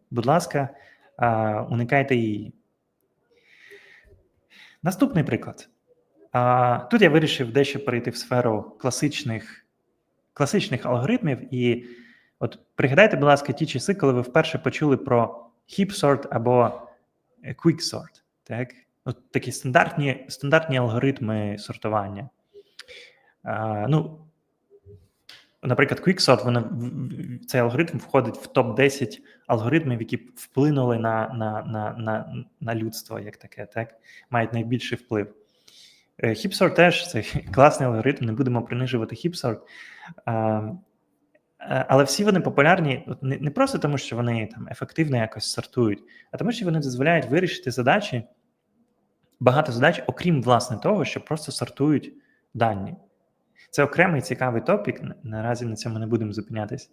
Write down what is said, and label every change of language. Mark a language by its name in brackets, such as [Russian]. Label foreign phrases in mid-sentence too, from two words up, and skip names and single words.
[Ukrainian] Будь ласка, уникайте її. Наступний приклад. Тут я вирішив дещо перейти в сферу класичних алгоритмів. І от пригадайте, будь ласка, ті часи, коли ви вперше почули про heap-sort або quick-sort. Так? От такі стандартні алгоритми сортування. Наприклад, quicksort, цей алгоритм входить в топ-10 алгоритмів, які вплинули на людство, як таке, так? Мають найбільший вплив. Heap-sort теж це класний алгоритм, не будемо принижувати heap-sort. Але всі вони популярні не просто тому, що вони там ефективно якось сортують, а тому, що вони дозволяють вирішити багато задач, окрім, власне, того, що просто сортують дані. Це окремий цікавий топік, наразі на цьому не будемо зупинятись.